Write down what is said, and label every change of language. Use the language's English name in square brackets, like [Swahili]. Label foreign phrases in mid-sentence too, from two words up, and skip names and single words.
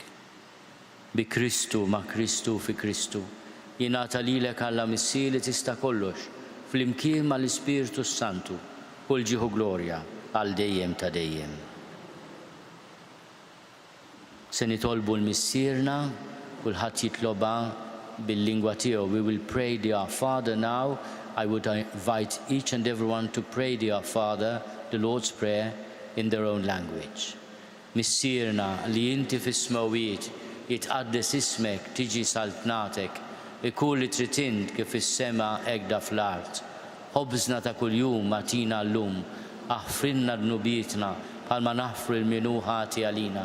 [Maltese] Bi Kristu, ma' Kristu, fi Kristu, jingħata lilek Alla Missir li tista' kollox, flimkien mal-Ispiritu Santu, kull ġieħu glorja għal dejjem ta' dejjem. Se nitolbu l-missierna, kulħadd jitloba bil-lingwa tiegħu. [English] We will pray the Our Father now. I would invite each and everyone to pray the Our Father, the Lord's Prayer, in their own language. [Maltese] Missierna li inti fis-smawiet jitqaddes ismek tiġi saltnatek, ikun li trid int kif is-sema hekk fl-art. Ħobżna ta' kuljum atina llum, aħfrinna dnubietna bħalma naħfru l-minu ħati għalina.